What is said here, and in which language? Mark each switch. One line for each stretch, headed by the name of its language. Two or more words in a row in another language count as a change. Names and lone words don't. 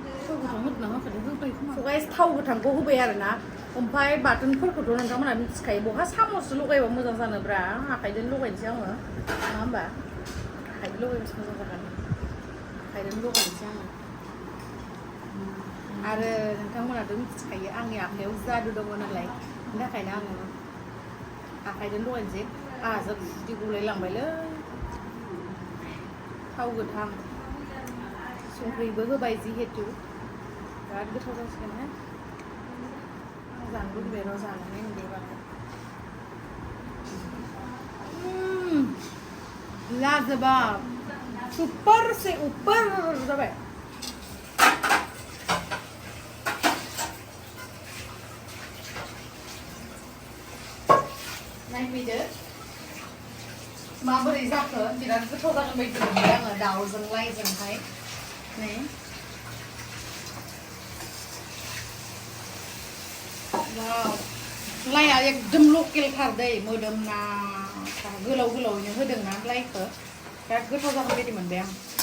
Bodo: गाइस थाव गोथांखौ होबाय आरो ना ओमफ्राय बाथोनफोरखौथ' नोंथांमोना मिथिखायो बहा सामससो लगायबा मोजां जानोब्रा आखाइजों लगायनोसै आङो नङा होमबा आखाइजों लगायबासो मोजां जागोन आखाइजों लगायनोसै आङो आरो नोंथांमोनाथ' मिथिखायो आंनि आखाइयाव जादु दङ नालाय बेनि थाखायनो आङो आखाइजों लगायनोसै आहाजों बिदि गलायलांबायलै थाव गोथां संख्रिबो होबाय जिहेतु बिराद गोथाव जासिगोन ना जानो लुबैबाय र' जानानै उन्दैबानो
Hindi: लाजवाब सुपर से ऊपर
Bodo: जाबाय नायफैदो माबोरै जाखो बिराद गोथाव जागोन बायदि मोनबाय आङो दाउजों लाइजोंहाय नै वाव लाइआ एकदम लकेलथार दै मोदोमना गोलाव गोलावैनो होदोंना लाइखौ बिराद गोथाव जागोन बायदि मोनबाय आं